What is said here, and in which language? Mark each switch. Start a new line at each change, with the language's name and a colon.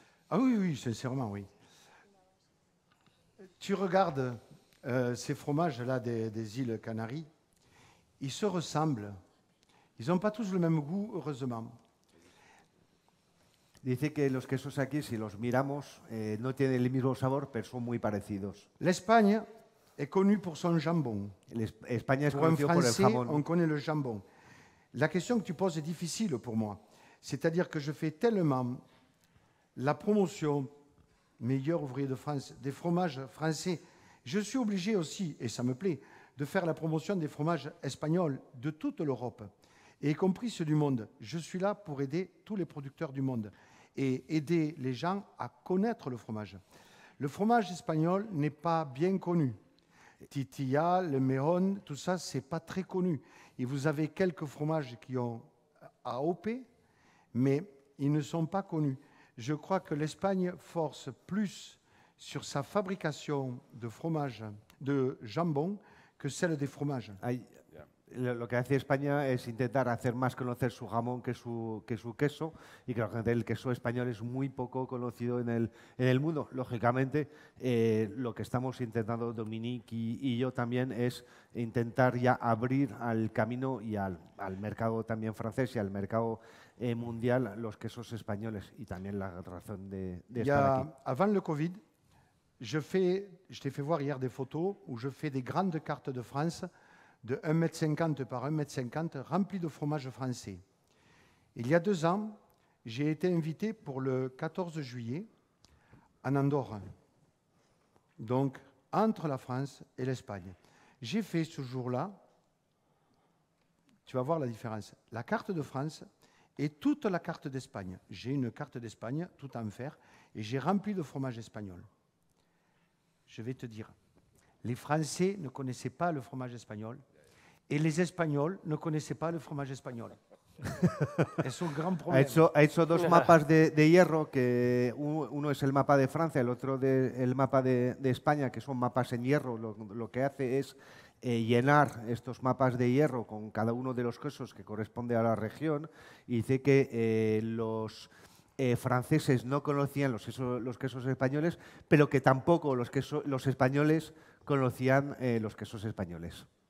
French: Ah oui, oui, sincèrement, oui. Tu regardes ces fromages-là des îles Canaries, ils se ressemblent. Ils n'ont pas tous le même goût, heureusement.
Spanish: Dice que los quesos aquí, si los miramos, no tienen el mismo sabor, pero son muy parecidos.
French: L'Espagne est connue pour son jambon.
Spanish: España es
French: Pour un
Spanish: conocido por el
French: Français,
Spanish: jamón.
French: on connaît le jambon. La question que tu poses est difficile pour moi. C'est-à-dire que je fais tellement la promotion, meilleur ouvrier de France, des fromages français. Je suis obligé aussi, et ça me plaît, de faire la promotion des fromages espagnols de toute l'Europe, et y compris ceux du monde. Je suis là pour aider tous les producteurs du monde et aider les gens à connaître le fromage. Le fromage espagnol n'est pas bien connu. Titilla, le Mejón, tout ça, c'est pas très connu. Et vous avez quelques fromages qui ont AOP, mais ils ne sont pas connus. Je crois que l'Espagne force plus sur sa fabrication de fromage, de jambon, que celle des fromages.
Spanish: Lo que hace España es intentar hacer más conocer su jamón que su queso, y creo que el queso español es muy poco conocido en el mundo. Lógicamente, lo que estamos intentando Dominique y yo también es intentar ya abrir al camino y al mercado también francés y al mercado mundial los quesos españoles, y también la razón de estar aquí.
French: Avant le Covid, je t'ai fait voir hier des photos où je fais des grandes cartes de France de 1,50 m par 1,50 m remplies de fromage français. Il y a 2 ans, j'ai été invité pour le 14 juillet en Andorre, donc entre la France et l'Espagne. J'ai fait ce jour-là, tu vas voir la différence, la carte de France et toute la carte d'Espagne. J'ai une carte d'Espagne tout en fer et j'ai rempli de fromage espagnol. Je vais te dire, les Français ne connaissaient pas le fromage espagnol et les Espagnols ne connaissaient pas le fromage espagnol.
Spanish: Es un gran problema. Ha hecho 2 mapas de hierro, que uno es el mapa de Francia, el otro el mapa de España, que son mapas en hierro. Lo que hace es llenar estos mapas de hierro con cada uno de los quesos que corresponde a la región, y dice que los franceses no conocían los quesos españoles, pero que tampoco los españoles conocían los quesos españoles.